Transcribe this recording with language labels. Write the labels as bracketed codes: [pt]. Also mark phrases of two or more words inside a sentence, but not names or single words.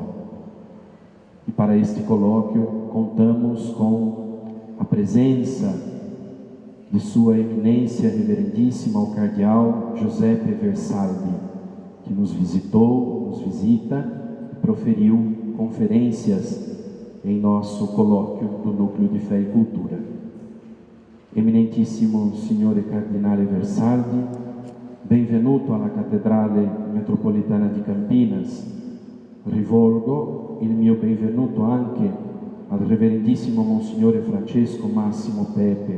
[pt] E para este colóquio contamos com a presença de Sua Eminência Reverendíssima, o Cardeal Giuseppe Versaldi, que nos visitou, nos visita e proferiu conferências em nosso colóquio do Núcleo de Fé e Cultura. [it] Eminentissimo Signore Cardinale Versaldi, benvenuto alla Cattedrale Metropolitana di Campinas. Rivolgo il mio benvenuto anche al Reverendissimo Monsignore Francesco Massimo Pepe.